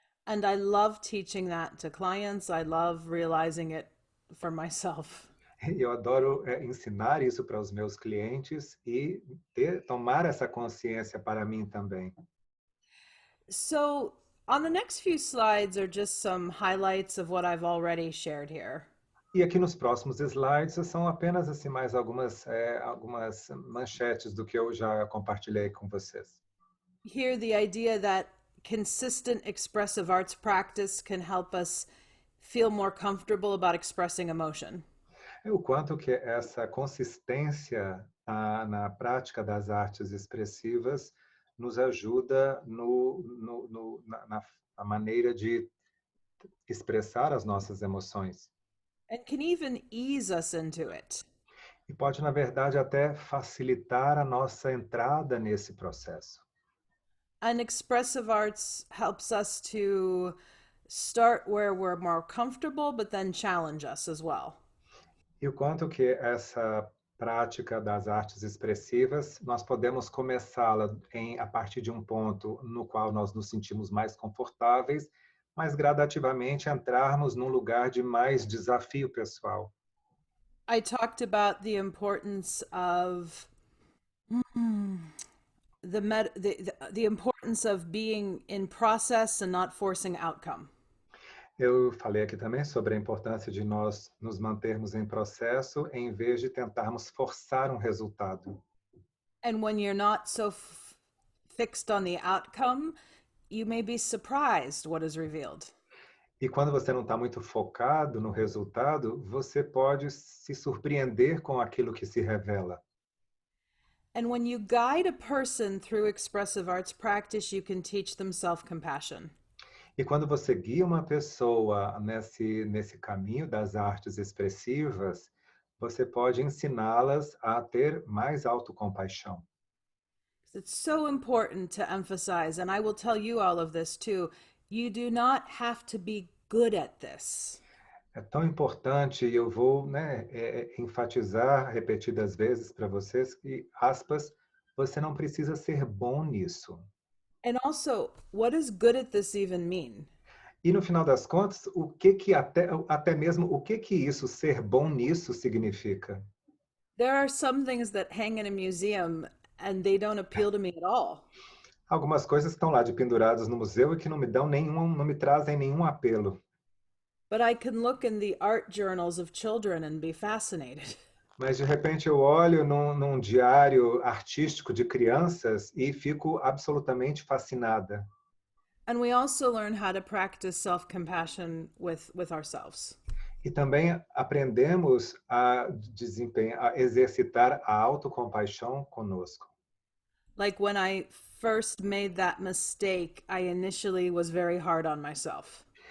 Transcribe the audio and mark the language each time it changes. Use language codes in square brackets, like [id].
[en] And I love teaching that to clients. I love realizing it for myself. [pt] Eu adoro ensinar isso para os meus clientes e tomar essa consciência para mim também. [en] So, on the next few slides are just some highlights of what I've already shared here. [pt] E aqui nos próximos slides são apenas assim mais algumas manchetes do que eu já compartilhei com vocês. [en] Here, the idea that consistent expressive arts practice can help us feel more comfortable about expressing emotion. [pt] O quanto que essa consistência na prática das artes expressivas nos ajuda na maneira de expressar as nossas emoções. [en] And can even ease us into it. [pt] E pode, na verdade, até facilitar a nossa entrada nesse processo. [en] And expressive arts helps us to start where we're more comfortable, but then challenge us as well. [pt] E o quanto que essa prática das artes expressivas, nós podemos começá-la a partir de um ponto no qual nós nos sentimos mais confortáveis, mas gradativamente entrarmos num lugar de mais desafio pessoal. [en] I talked about the importance of the importance of being in process and not forcing outcome. [pt] Eu falei aqui também sobre a importância de nós nos mantermos em processo em vez de tentarmos forçar um resultado. [en] And when you're not so fixed on the outcome, you may be surprised what is revealed. [pt] E quando você não está muito focado no resultado, você pode se surpreender com aquilo que se revela. [en] And when you guide a person through expressive arts practice, you can teach them self-compassion. [pt] E quando você guia uma pessoa nesse caminho das artes expressivas, você pode ensiná-las a ter mais autocompaixão. [en] It's so important to emphasize, and I will tell you all of this too. You do not have to be good at this. [pt] É tão importante, e eu vou, né, enfatizar repetidas vezes para vocês que, aspas, você não precisa ser bom nisso. [en] And also, what does good at this even mean? [pt] E no final das contas, o que que até mesmo o que que isso ser bom nisso significa? [en] There are some things that hang in a museum and they don't appeal to me at all. [pt] Algumas coisas estão lá de penduradas no museu e que não me trazem nenhum apelo. [en] But I can look in the art journals of children and be fascinated. [pt] Mas de repente eu olho num diário artístico de crianças e fico absolutamente fascinada. [en] And we also learn how to practice self-compassion with ourselves. [pt] E também aprendemos a exercitar a autocompaixão conosco. [en] Like when I first made that mistake, I initially was very hard on myself.